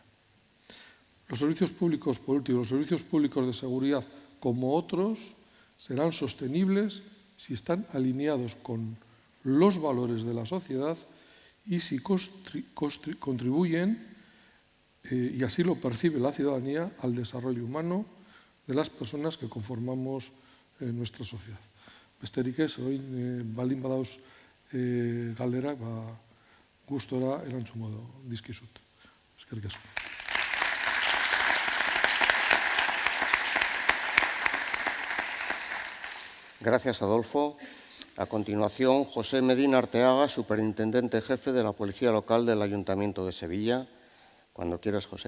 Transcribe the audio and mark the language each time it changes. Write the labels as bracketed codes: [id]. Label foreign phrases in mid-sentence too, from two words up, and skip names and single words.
[es] Los servicios públicos, por último, los servicios públicos de seguridad, como otros, serán sostenibles si están alineados con los valores de la sociedad y si contribuyen, y así lo percibe la ciudadanía, al desarrollo humano de las personas que conformamos nuestra sociedad. [eu] Besterik ez, orain baldin badauz galderak, gustora erantzungo dizkizut. Eskerrik asko. [es] Gracias, Adolfo. A continuación, José Medina Arteaga, superintendente jefe de la Policía Local del Ayuntamiento de Sevilla. Cuando quieras, José.